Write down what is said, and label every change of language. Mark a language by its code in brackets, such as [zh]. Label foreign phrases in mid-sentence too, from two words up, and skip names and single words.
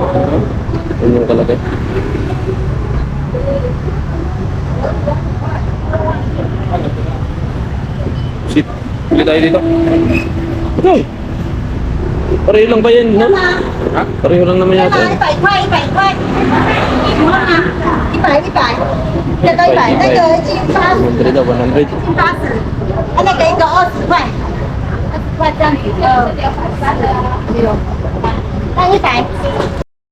[tl] Yan yung kalagay. Shit. Bili tayo dito. Ito! Pareho lang ba yan, no? Ha? Pareho lang naman yata. [zh] 100 块，100块，你说呢？100，100，这个100，那个已经80， [tl] 100 daw, 100. [zh] 80，那个一个20块，20块这样子，那100。